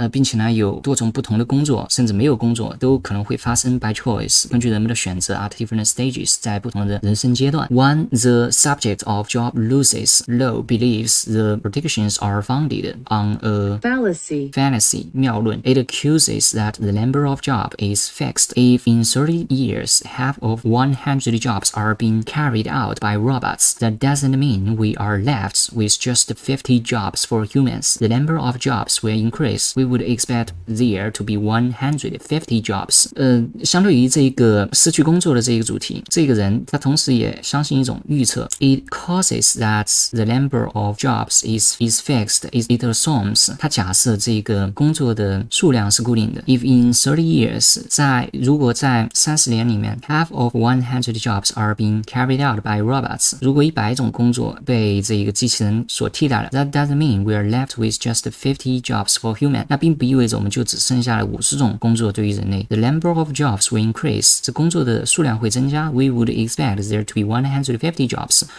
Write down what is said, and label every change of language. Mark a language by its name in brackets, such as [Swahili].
[Chinese] 并且呢有多种不同的工作甚至没有工作都可能会发生 [English] by choice [Chinese] 根据人们的选择 [English] at different stages [Chinese] 在不同的人生阶段 [English] One the subject of job losses Low believes the predictions are founded on a fallacy [Chinese] 谬论 [English] It accuses that the number of jobs is fixed. If in 30 years half of 100 jobs are being carried out by robots, that doesn't mean we are left with just 50 jobs for humans. The number of jobs will increase. We would expect there to be 150 jobs. [Chinese] 相对于这个失去工作的这个主题，这个人他同时也相信一种预测。 [English] It causes that the number of jobs is fixed. It assumes [Chinese] 他假设这个工作的数量是固定的。 [English] If in 30 years [Chinese] 如果在30年里面 [English] half of 100 jobs are being carried out by robots [Chinese] 如果100种工作被这个机器人所替代了 [English] that doesn't mean we are left with just 50 jobs for human [Chinese] 那并不意味着我们就只剩下了50种工作对于人类 [English] the number of jobs will increase [Chinese] 这工作的数量会增加 [English] we would expect there to be 150 jobs